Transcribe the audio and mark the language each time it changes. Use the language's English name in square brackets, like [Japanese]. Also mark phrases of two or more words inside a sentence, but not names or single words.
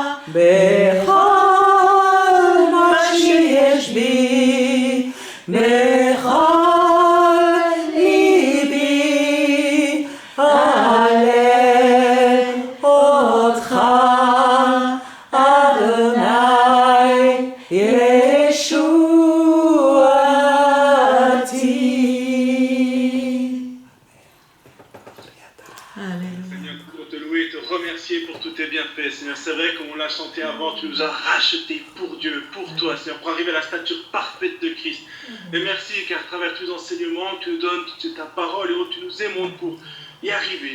[Hebrew] בכל מה שיש בי בכל ליבי אהלל אותך אדוני ישועתי. [French] Alléluia. Seigneur, pour te louer et te remercier pour tous tes bienfaits. Seigneur, c'est vrai, comme on l'a chanté avant, tu nous as rachetés pour Dieu, pour toi, Seigneur, pour arriver à la stature parfaite de Christ. Et merci, car à travers tous les enseignements que tu nous donnes, c'est ta parole et tu nous aimes pour y arriver.